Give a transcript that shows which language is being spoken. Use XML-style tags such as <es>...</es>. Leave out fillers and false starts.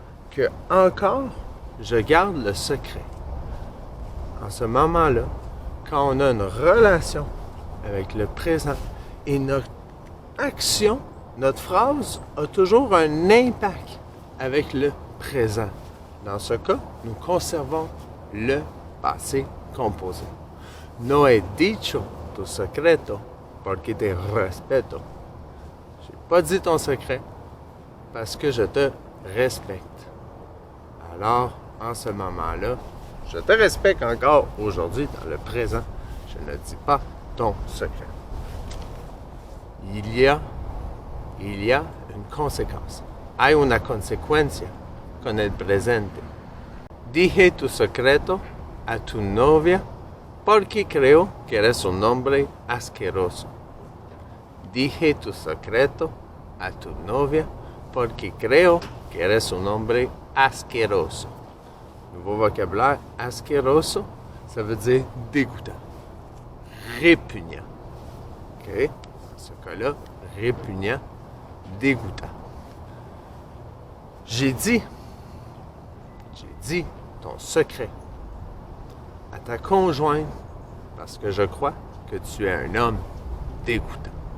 <fr>Que encore, je garde le secret. En ce moment-là, quand on a une relation avec le présent et notre action, notre phrase a toujours un impact avec le présent. Dans ce cas, nous conservons le passé composé.</fr> <es>No he dicho tu secreto porque te respeto.</es> <fr>Je n'ai pas dit ton secret parce que je te respecte. Alors, en ce moment-là, je te respecte encore aujourd'hui, dans le présent. Je ne dis pas ton secret. Il y a une conséquence.</fr> <es>Hay una consecuencia con el presente. Dije tu secreto a tu novia porque creo que eres un hombre asqueroso. Dije tu secreto a tu novia porque creo que eres un hombre asqueroso.</es> <fr>Nouveau vocabulaire, asqueroso, ça veut dire dégoûtant, répugnant. OK? Dans ce cas-là, répugnant, dégoûtant. J'ai dit ton secret à ta conjointe parce que je crois que tu es un homme dégoûtant.</fr>